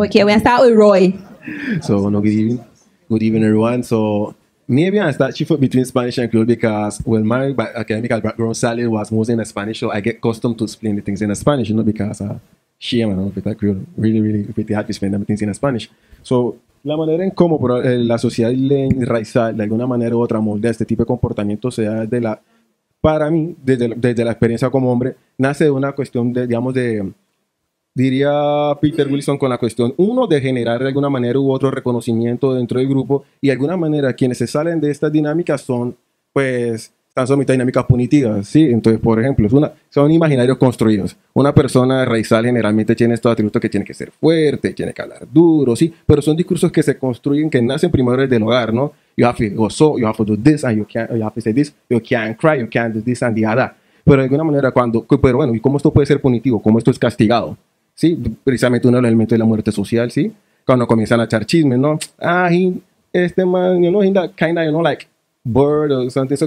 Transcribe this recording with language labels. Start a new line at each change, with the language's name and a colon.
English: Okay, we'll start with Roy. So, no, good evening, everyone. So, maybe I start shift between Spanish and Creole because, well, my academic background sadly was mostly in Spanish, so I get accustomed to explain the things in Spanish, because shame, I don't know if it's Creole. Really pretty hard to explain them things in Spanish.
Spanish: So, la manera en cómo la sociedad raizal, de alguna manera u otra, moldea este tipo de comportamiento, sea para mí, desde la experiencia como hombre, nace de una cuestión diría Peter Wilson, con la cuestión, uno, de generar de alguna manera u otro reconocimiento dentro del grupo, y de alguna manera quienes se salen de estas dinámicas están sometidos a dinámicas punitivas, ¿sí? Entonces, por ejemplo, son imaginarios construidos. Una persona raizal generalmente tiene estos atributos que tiene que ser fuerte, tiene que hablar duro, ¿sí? Pero son discursos que se construyen, que nacen primero desde el hogar, ¿no?
English: You have to go so, you have to do this, and you have to say this, you can't cry, you can't do this and the other.
Spanish: Pero de alguna manera pero bueno, ¿y cómo esto puede ser punitivo? ¿Cómo esto es castigado? ¿Sí? Precisamente uno de los elementos de la muerte social, ¿sí? Cuando comienzan a echar chismes, ¿no?
English: Este man, he kinda, like, bird, o something.